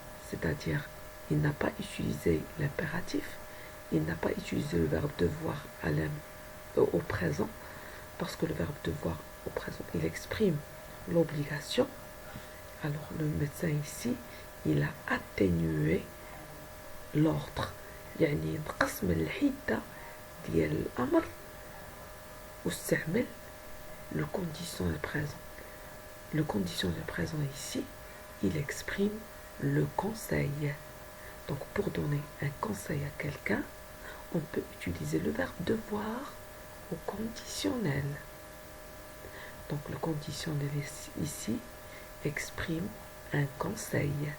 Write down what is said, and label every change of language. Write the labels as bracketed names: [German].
[French] C'est-à-dire, il n'a pas utilisé l'impératif, il n'a pas utilisé le verbe devoir au présent, parce que le verbe devoir au présent, il exprime l'obligation. Alors le médecin ici, il a atténué l'ordre. [Arabic] يعني نقص من الحدة ديال الأمر واستعمل [French] le conditionnel présent. Le conditionnel présent ici, il exprime le conseil. Donc pour donner un conseil à quelqu'un, on peut utiliser le verbe devoir au conditionnel. Donc le conditionnel ici exprime un conseil.